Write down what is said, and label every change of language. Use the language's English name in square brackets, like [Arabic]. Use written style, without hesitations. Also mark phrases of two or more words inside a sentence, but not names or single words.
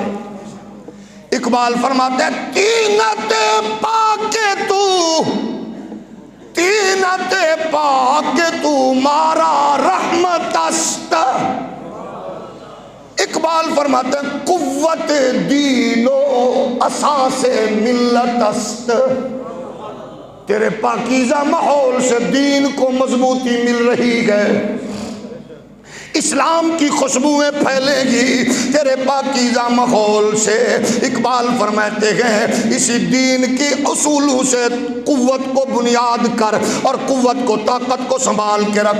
[Urdu] اقبال فرماتے ہیں [Persian] تینت پاک تو، تینت پاک تو مارا رحمت است. [Urdu] اقبال فرماتے ہیں [Persian] قوت دین و اساس ملت است. [Urdu] تیرے پاکیزہ ماحول سے دین کو مضبوطی مل رہی ہے، اسلام کی خوشبوئیں پھیلے گی تیرے پاکیزہ ماحول سے. اقبال فرماتے ہیں اسی دین کے اصولوں سے قوت کو بنیاد کر اور قوت کو طاقت کو سنبھال کے رکھ.